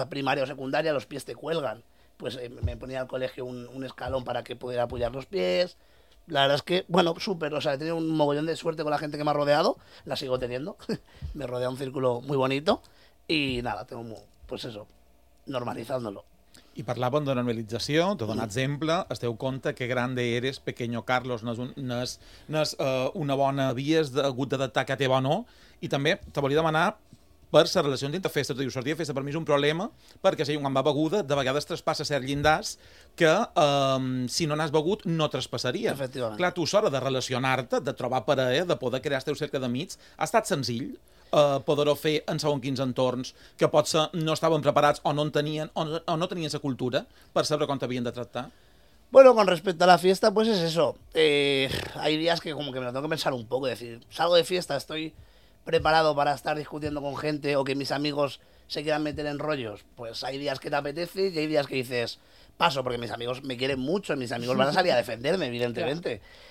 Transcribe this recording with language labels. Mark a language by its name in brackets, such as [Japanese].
[Spanish] a primaria o secundaria, los pies te cuelgan. Pues me ponía al colegio un escalón para que pudiera apoyar los pies. La verdad es que, bueno, súper. O sea, he tenido un mogollón de suerte con la gente que me ha rodeado. La sigo teniendo. Me rodea un círculo muy bonito. Y nada, tengo muy, pues eso, normalizándolo. [Catalan] I parlàvem de normalització, de donar exemple. Esteu compte que [Spanish] grande eres, pequeño Carlos, [Catalan] no és una bona via, has hagut d'adaptar que teva o no. I també te volia demanar per la relació entre festa. Tu dius, sortir de festa per mi és un problema, perquè si un va beguda, de vegades traspassa cert llindars que, si no n'has begut, no traspassaria. Efectivament. Clar, tu, s'hora de relacionar-te, de trobar parella, de poder crear el teu cercle d'amics, ha estat senzill? Poder-ho fer en segons quins entorns que potser no estaven preparats o no en tenien o no tenien esa cultura per saber com t'havien de tractar? [Spanish] Bueno, con respecto a la fiesta, pues es eso. Hay días que como que me lo tengo que pensar un poco, es decir, salgo de fiesta, estoy preparado para estar discutiendo con gente o que mis amigos se quieran meter en rollos. Pues hay días que te apetece y hay días que dices, paso, porque mis amigos me quieren mucho, mis amigos van a salir a defenderme, evidentemente. Claro.